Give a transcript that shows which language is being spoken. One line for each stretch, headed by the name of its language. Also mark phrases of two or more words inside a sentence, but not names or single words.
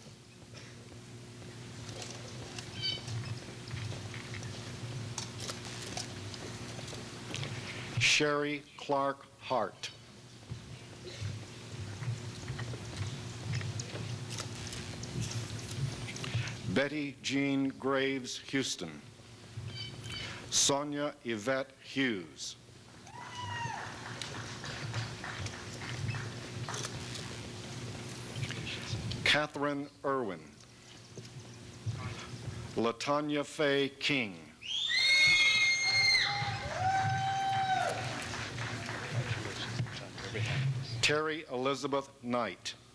English: Sherry Clark Hart. Betty Jean Graves Houston. Sonia Yvette Hughes. Catherine Irwin. Latanya Faye King. Terry Elizabeth Knight.